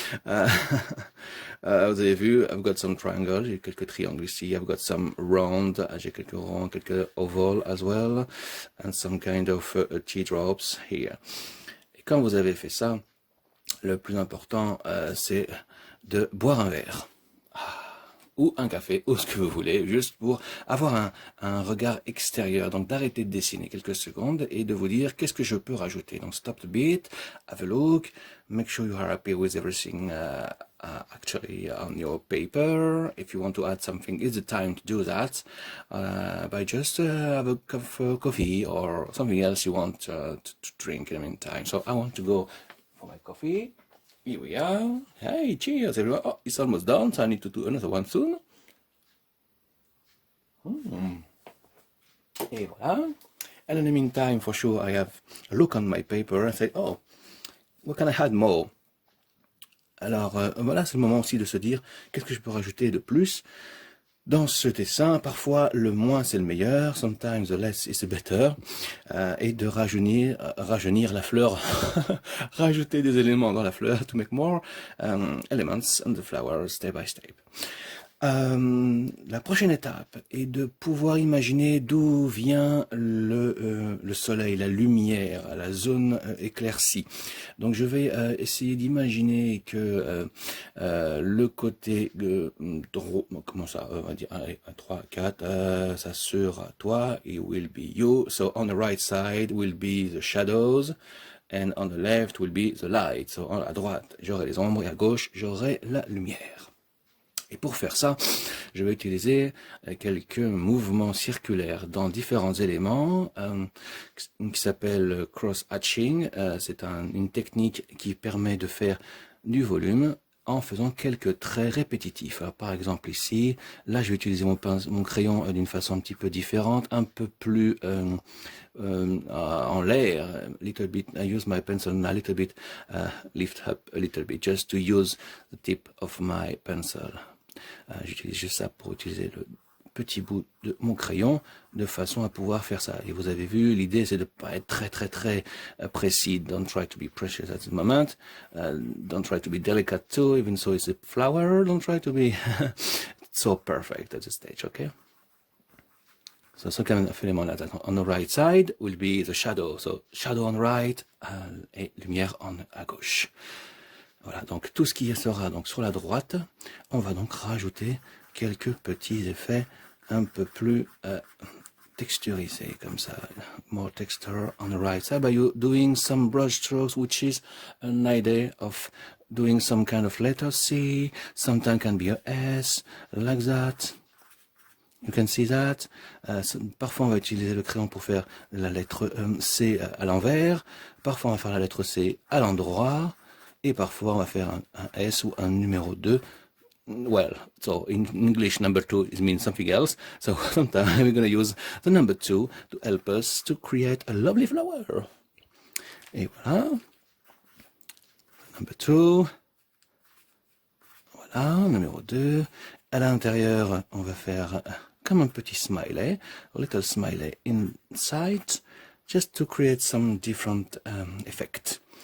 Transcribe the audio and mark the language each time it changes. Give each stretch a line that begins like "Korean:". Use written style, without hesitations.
English: Euh,
French: vous avez vu,
English: I've got some triangles,
French: j'ai quelques triangles ici,
English: I've got some round,
French: j'ai quelques ronds, quelques oval
English: as well, and some kind of teardrops here.
French: Et quand vous avez fait ça, le plus important, c'est de boire un verre. Ou un café, ou ce que vous voulez, juste pour avoir un regard extérieur. Donc d'arrêter de dessiner quelques secondes et de vous dire qu'est-ce que je peux rajouter.
English: Donc stop the beat, have a look, make sure you are happy with everything actually on your paper. If you want to add something, it's the time to do that by just have a cup of coffee or something else you want to drink in the meantime. So I want to go for my coffee. Here we are. Hey, cheers everyone. Oh, it's almost done, so I need to do another one soon. Et voilà. And in the meantime, for sure, I have a look on my paper and say, oh, what can I add more?
French: Alors, voilà, c'est le moment aussi de se dire, qu'est-ce que je peux rajouter de plus dans ce dessin? Parfois, le moins c'est le meilleur.
English: Sometimes the less is the better.
French: Et de rajeunir la fleur. Rajouter des éléments dans la fleur
English: to make more elements on the flower step by step.
French: La prochaine étape est de pouvoir imaginer d'où vient le soleil, la lumière, la zone éclaircie. Donc je vais essayer d'imaginer que le côté droit, comment ça, on va dire 1, 3, 4, ça sera toi,
English: it will be you. So on the right side will be the shadows. And on the left will be the light.
French: So à droite, j'aurai les ombres et à gauche, j'aurai la lumière. Et pour faire ça, je vais utiliser quelques mouvements circulaires dans différents éléments qui s'appelle cross-hatching. C'est une technique qui permet de faire du volume en faisant quelques traits répétitifs. Alors, par exemple ici, là je vais utiliser mon crayon d'une façon un petit peu différente, un peu plus en l'air,
English: little bit. I use my pencil a little bit, lift up a little bit, just to use the tip of my pencil.
French: J'utilise juste ça pour utiliser le petit bout de mon crayon de façon à pouvoir faire ça. Et vous avez vu, l'idée c'est de pas être très précis.
English: Don't try to be precious at the moment. Don't try to be delicate too, even so it's a flower. Don't try to be so perfect at this stage, okay? So some kind of element like that. On the right side will be the shadow. So shadow on the right
French: et lumière à gauche. Voilà, donc tout ce qui sera donc sur la droite, on va donc rajouter quelques petits effets un peu plus texturisés comme ça.
English: More texture on the right side by you doing some brush strokes, which is an idea of doing some kind of letter C, sometimes can be a S, like that. You can see that.
French: Parfois on va utiliser le crayon pour faire la lettre C à l'envers, parfois on va faire la lettre C à l'endroit, et parfois on va faire un S ou un numéro 2.
English: Well, so in English number 2 means something else, so sometimes we're going to use the number 2 to help us to create a lovely flower.
French: Et voilà,
English: number 2,
French: voilà, numéro 2. À l'intérieur, on va faire comme un petit smiley,
English: a little smiley inside, just to create some different effect.